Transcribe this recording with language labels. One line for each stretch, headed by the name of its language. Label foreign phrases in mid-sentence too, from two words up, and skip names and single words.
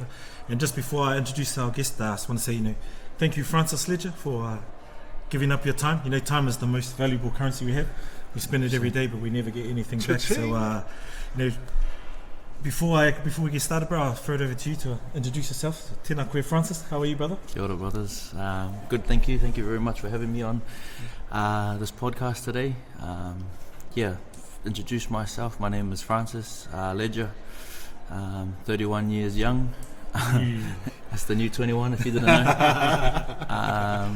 English: And just before I introduce our guest, I just want to say, thank you, Francis Ledger, for giving up your time. Time is the most valuable currency we have. We spend it every day, but we never get anything back. So, before we get started, bro, I'll throw it over to you to introduce yourself.
Māori: Tēnā koe,
English: Francis. How are you, brother?
Māori: Kia ora,
English: brothers. Good, thank you. Thank you very much for having me on this podcast today. Introduce myself. My name is Francis Ledger. 31 years young. That's the new 21, if you didn't know.